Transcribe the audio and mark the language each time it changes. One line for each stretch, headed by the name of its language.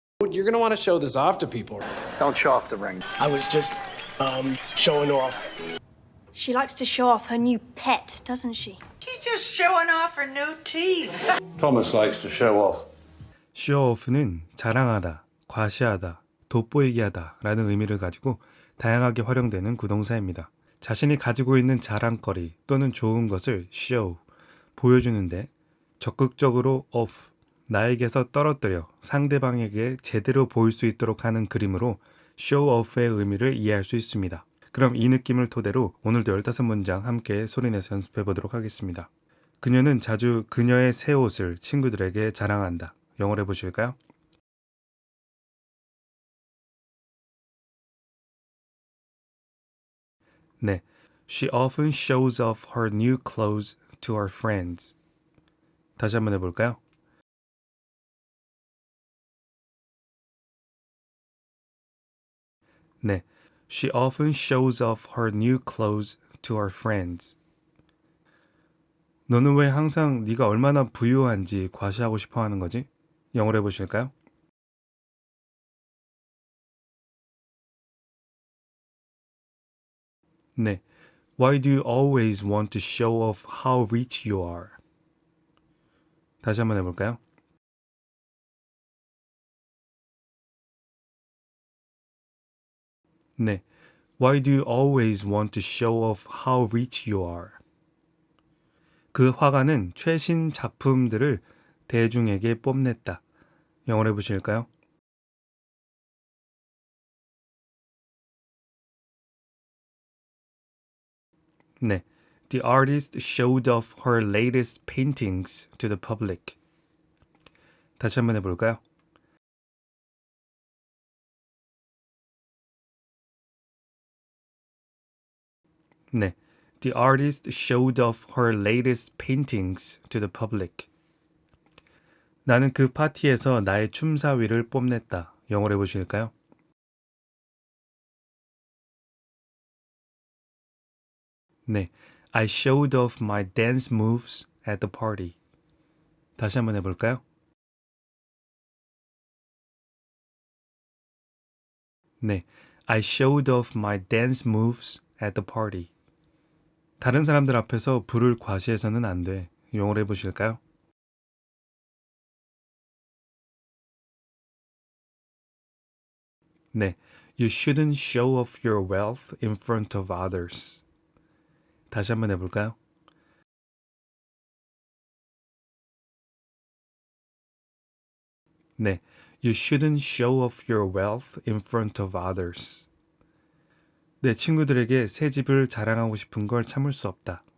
English: You're going to want to show this off to people. Don't show off the ring. I was just, showing off. She likes to show off her new pet, doesn't she? She's just showing off her new teeth. Thomas likes to show off.
Korean: show off는 자랑하다, 과시하다, 돋보이게 하다 라는 의미를 가지고 다양하게 활용되는 구동사입니다. 자신이 가지고 있는 자랑거리 또는 좋은 것을 show, 보여주는데 적극적으로 off, 나에게서 떨어뜨려 상대방에게 제대로 보일 수 있도록 하는 그림으로 show off의 의미를 이해할 수 있습니다. 그럼 이 느낌을 토대로 오늘도 15문장 함께 소리내서 연습해 보도록 하겠습니다. 그녀는 자주 그녀의 새 옷을 친구들에게 자랑한다. 영어로 해보실까요?
English: 네, She often shows off her new clothes to her friends.
Korean: 다시 한번 해볼까요?
English: 네, She often shows off her new clothes to her friends.
Korean: 너는 왜 항상 네가 얼마나 부유한지 과시하고 싶어 하는 거지? 영어로 해보실까요?
English: 네, Why do you always want to show off how rich you are?
Korean: 다시 한번 해볼까요?
English: 네, Why do you always want to show off how rich you are?
Korean: 그 화가는 최신 작품들을 대중에게 뽐냈다. 영어로 해보실까요?
English: 네, The artist showed off her latest paintings to the public.
Korean: 다시 한번 해볼까요?
English: 네, The artist showed off her latest paintings to the public.
Korean: 나는 그 파티에서 나의 춤사위를 뽐냈다. 영어로 해보실까요?
English: 네, I showed off my dance moves at the party.
Korean: 다시 한번 해볼까요?
English: 네, I showed off my dance moves at the party.
Korean: 다른 사람들 앞에서 불을 과시해서는 안 돼. 영어로 해보실까요?
English: 네, You shouldn't show off your wealth in front of others.
Korean: 다시 한번 해볼까요?
English: 네, You shouldn't show off your wealth in front of others.
Korean: 내 친구들에게 새 집을 자랑하고 싶은 걸 참을 수 없다.